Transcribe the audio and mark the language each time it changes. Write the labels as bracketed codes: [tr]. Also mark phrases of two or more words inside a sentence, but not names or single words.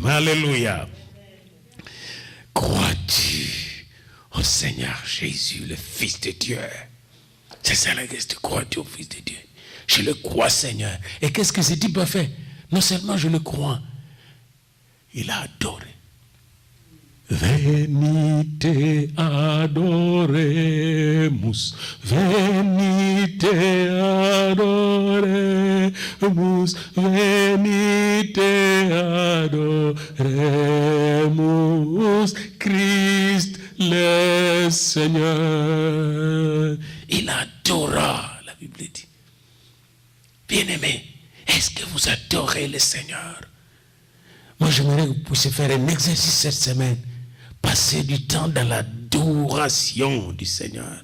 [fr] Alléluia. Crois-tu au Seigneur Jésus, le Fils de Dieu? C'est ça la question. Crois-tu au Fils de Dieu? Je le crois, Seigneur. Et qu'est-ce que ce type a fait? Non seulement je le crois, il a adoré. [la] Venite adoremus, venite adoremus, venite adoremus, [fr] Christ le Seigneur. Il adora, la Bible dit. Bien-aimé, est-ce que vous adorez le Seigneur? Moi, j'aimerais que vous puissiez faire un exercice cette semaine. Passer du temps dans l'adoration du Seigneur.